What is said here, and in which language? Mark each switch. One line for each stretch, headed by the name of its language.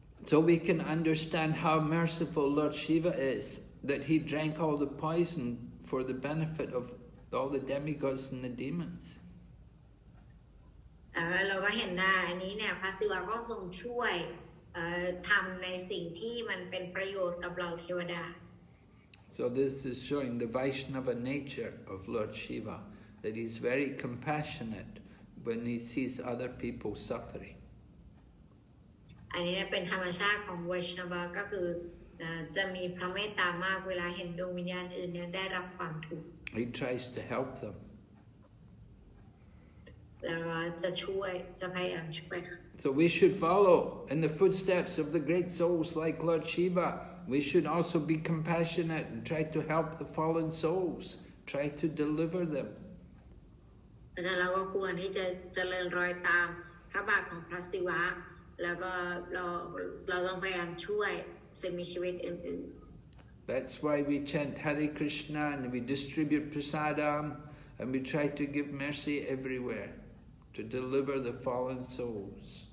English: So we can understand how merciful Lord Shiva is, that he drank all the poison for the benefit of all the demigods and the demons.
Thai: เราก็เห็นได้อันนี้เนี่ยพระศิวะก็ทรงช่วยทำในสิ่งที่มันเป็นประโยชน์กับเราเทวดา
English: So this is showing the Vaishnava nature of Lord Shiva, that he's very compassionate when he sees other people suffering.
Thai: อันนี้เป็นธรรมชาติของไวชนวะก็คือจะมีพระเมตตามากเวลาเห็นดวงวิญญาณอื่นเนี่ยได้รับความทุกข์
English: He tries to help them.
Thai: แล้วก็จะพยายามช่วย
English: So we should follow in the footsteps of the great souls like Lord Shiva. We should also be compassionate and try to help the fallen souls, try to deliver them.
Thai: แต่เราก็ควรที่จะเจริญรอยตามพระบาทของพระศิวะแล้วก็เราต้องพยายามช่วยสิ่งมีชีวิตอื่นๆ
English: That's why we chant Hare Kṛṣṇa and we distribute prasadam and we try to give mercy everywhere to deliver the fallen souls.